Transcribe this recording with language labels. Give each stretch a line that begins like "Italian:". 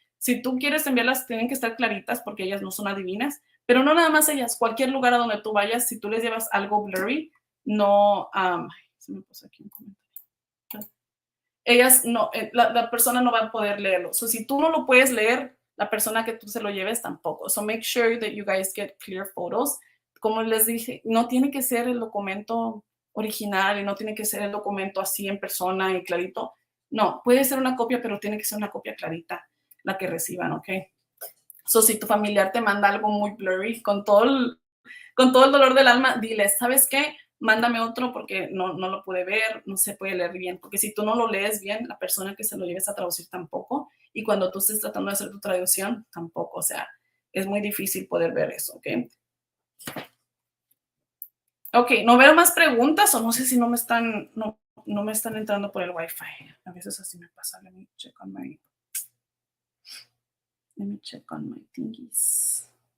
Spanish: Si tú quieres enviarlas, tienen que estar claritas porque ellas no son adivinas, pero no nada más ellas, cualquier lugar a donde tú vayas, si tú les llevas algo blurry, no, se me puso aquí un comentario. ellas no, la persona no va a poder leerlo. So, si tú no lo puedes leer, la persona que tú se lo lleves tampoco.
English: So make sure that you guys get clear photos.
Spanish: Como les dije, no tiene que ser el documento original y no tiene que ser el documento así en persona y clarito. No, puede ser una copia, pero tiene que ser una copia clarita la que reciban, ¿ok? So, si tu familiar te manda algo muy blurry, con todo el dolor del alma, diles, ¿sabes qué? Mándame otro porque no lo pude ver, no se puede leer bien. Porque si tú no lo lees bien, la persona que se lo lleves a traducir tampoco. Y cuando tú estés tratando de hacer tu traducción, tampoco. O sea, es muy difícil poder ver eso, ¿ok? Ok, no veo más preguntas o no sé si no me están entrando por el Wi-Fi. A veces así me pasa.
English: Let me check on my thingies.